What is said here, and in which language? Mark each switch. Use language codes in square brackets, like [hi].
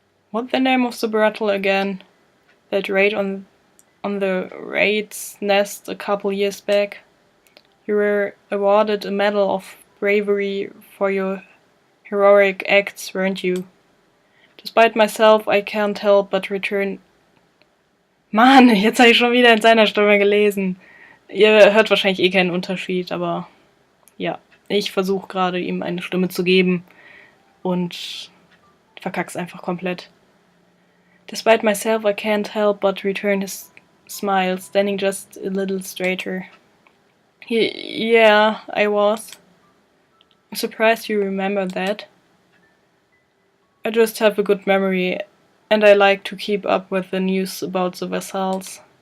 [en] What's the name of the battle again? That raid on the raid's nest a couple years back. You were awarded a medal of bravery for your heroic acts, weren't you? Despite myself, I can't help but return... [de] Mann, jetzt habe ich schon wieder in seiner Stimme gelesen. Ihr hört wahrscheinlich eh keinen Unterschied, aber ja, ich versuche gerade ihm eine Stimme zu geben und verkack's einfach komplett. [en] Despite myself, I can't help but return his smile, standing just a little straighter. Yeah, I was. I'm surprised you remember that. I just have a good memory, and I like to keep up with the news about the vassals.